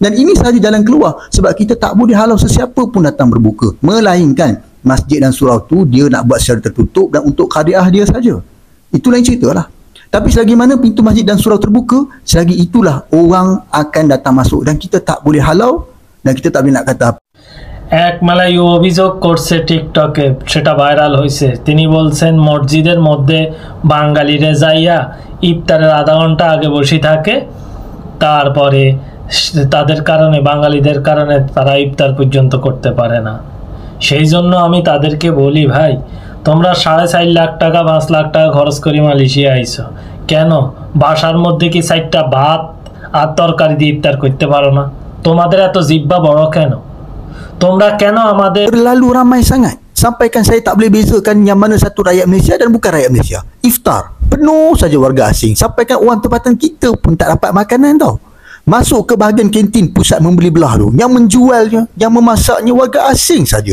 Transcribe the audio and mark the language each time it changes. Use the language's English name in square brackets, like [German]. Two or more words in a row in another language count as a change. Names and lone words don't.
[Malay] Dan ini sahaja jalan keluar, sebab kita tak boleh halau sesiapa pun datang berbuka, melainkan masjid dan surau tu dia nak buat secara tertutup dan untuk khadiah dia saja. Itu lain cerita lah. Tapi selagi mana pintu masjid dan surau terbuka, selagi itulah orang akan datang masuk dan kita tak boleh halau dan kita tak boleh nak kata apa. [Bangla] এক মালায়ু অভিযোগ করছে টিকটকে, সেটা ভাইরাল হয়েছে। তিনি বলছেন মসজিদের মধ্যে বাঙালিরা যাইয়া ইফতারের আধা ঘন্টা আগে বসে থাকে, তারপরে তাদের কারণে, বাঙালিদের কারণে তারা ইফতার পর্যন্ত করতে পারে না। সেই জন্য আমি তাদেরকে বলি, ভাই তোমরা 4.5 লাখ টাকা 5 লাখ টাকা খরচ করে মালয়েশিয়া আইছো, কেন বাসার মধ্যে কি 4টা ভাত আর তরকারি দিয়ে ইফতার করতে পারো না? তোমাদের এত জিহ্বা বড় কেন? তোমরা কেন আমাদের [Malay] Terlalu ramai sangat sampaikan saya tak boleh bezakan yang mana satu rakyat Malaysia dan bukan rakyat Malaysia. Iftar penuh saja warga asing, sampaikan orang tempatan kita pun tak dapat makanan tau. Masuk ke bahagian kantin pusat membeli belah tu, yang menjualnya, yang memasaknya warga asing saja.